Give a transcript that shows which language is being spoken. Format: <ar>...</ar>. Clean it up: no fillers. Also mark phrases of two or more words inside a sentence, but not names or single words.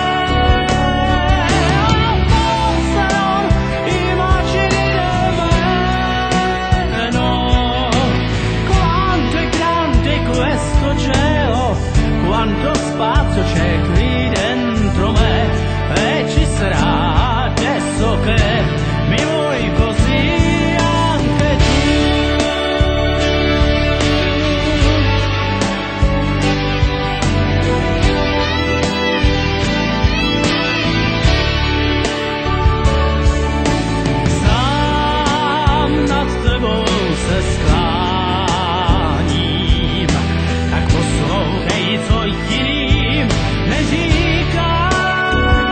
<it>Forse non immagini nemmeno quanto è grande questo cielo, quanto spazio c'è qui dentro me, e ci sarà adesso che mi vuoi così anche tu.</it> <cs>Sám nad tebou se skláním, tak poslouchej, co jiným neříkám.</cs>